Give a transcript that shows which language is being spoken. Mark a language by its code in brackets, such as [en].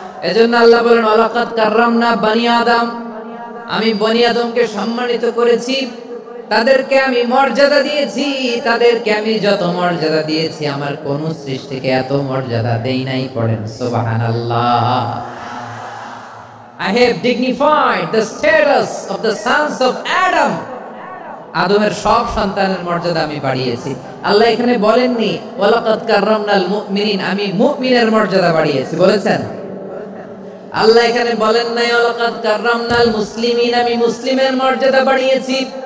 [bn] এজন্য আল্লাহ বলেন, [ar] ওয়ালাকাদ কাররামনা বনি আদম, [bn] আমি বনি আদমকে সম্মানিত করেছি, তাদেরকে আমি মর্যাদা দিয়েছি। তাদেরকে আমি যত মর্যাদা দিয়েছি আমার কোন সৃষ্টিকে এত মর্যাদা দেই নাই। পড়েন সুবহানাল্লাহ। [en] I have dignified the status of the sons of Adam. [bn] আদমের সব সন্তানের মর্যাদা আমি বাড়িয়েছি। আল্লাহ এখানে বলেননি [ar] ওয়ালাকাদ কাররামনাল মুমিনিন, [bn] আমি মুমিনের মর্যাদা বাড়িয়েছি, বলেছেন? আল্লাহ এখানে বলেন নাই [ar] ওয়ালাকাদ কাররামনাল মুসলিমিন, [bn] আমি মুসলিমের মর্যাদা বাড়িয়েছি।